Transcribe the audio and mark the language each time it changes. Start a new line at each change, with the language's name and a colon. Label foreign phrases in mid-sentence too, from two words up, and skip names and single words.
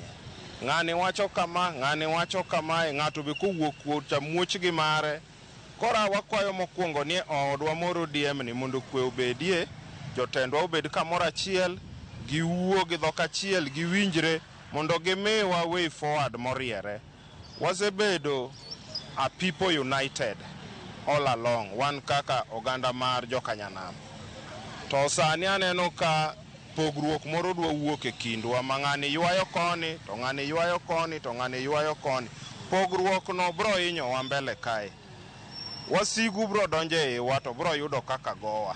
Luo (Kenya and Tanzania): Ng'ani wacho kama, ng'ani wacho kama, ng'ato be kowuok kuom muoch gi mare. Kora wakwayo mokwongo ni odwa mar ODM ni mondo kwe obedie. Jotendwa obed kamoro achiel, giwuo gi dhok achiel, giwinjre mondo gimiwa
English: way forward
Luo (Kenya and Tanzania): moriere.
English: Wasebedo a people united all along,
Luo (Kenya and Tanzania): wan kaka oganda mar jokanyanam. To sani aneno ka pogruok moro dwa wuok e kindwa, ma ng'ani ywayo koni, to ng'ani ywayo koni, to ng'ani ywayo koni. Pogruok no bro hinyowa mbele kae. Wasigu bro donje iwa to bro yudo kaka gowa.